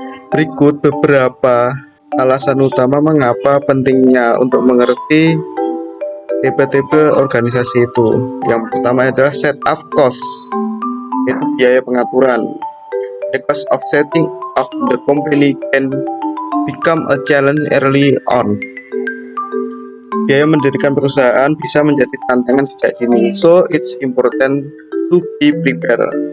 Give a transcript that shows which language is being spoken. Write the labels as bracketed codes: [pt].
[id] Berikut beberapa alasan utama mengapa pentingnya untuk mengerti tipe-tipe organisasi itu. Yang pertama adalah [en] set up cost, [id] itu biaya pengaturan. [en] The cost of setting up the company can become a challenge early on. [id] Biaya mendirikan perusahaan bisa menjadi tantangan sejak dini. [en] So it's important to be prepared.